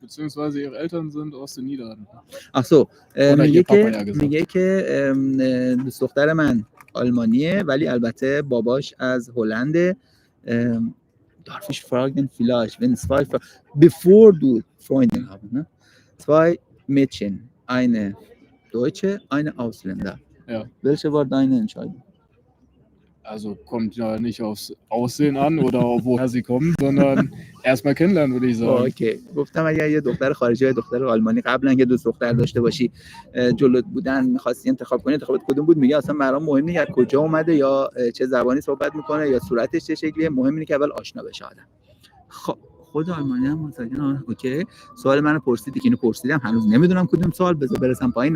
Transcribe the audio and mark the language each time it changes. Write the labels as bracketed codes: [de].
[de] Beziehungsweise ihre Eltern sind aus den Niederlanden. Ach so. Oder [fa] میگه که دوست دختر من آلمانیه ولی البته باباش از هلنده. [de] Darf ich fragen vielleicht, wenn zwei bevor du Freundin haben, ne? Zwei Mädchen, eine Deutsche, eine Ausländer. Ja. Welche war deine Entscheidung? Also kommt ja nicht aufs Aussehen an oder woher sie kommen, sondern erstmal kennenlernen, würde ich sagen. [fa] اوکی. گفتم اگر یه دختر خارجی یا دختر آلمانی قبلا که دوست دختر داشته باشی جلوت بودن می‌خواستی انتخاب کنی، انتخابت کدوم بود؟ میگه اصلا برام مهم نیست کجا اومده یا چه زبانی صحبت میکنه یا صورتش چه شکلیه، مهم اینه که اول آشنا بشه آدم. خود آلمانی هم متوجه. اوکی. سوال منو پرسیدی که اینو پرسیدم، هنوز نمیدونم کدوم سوال، بذار برسم پایین.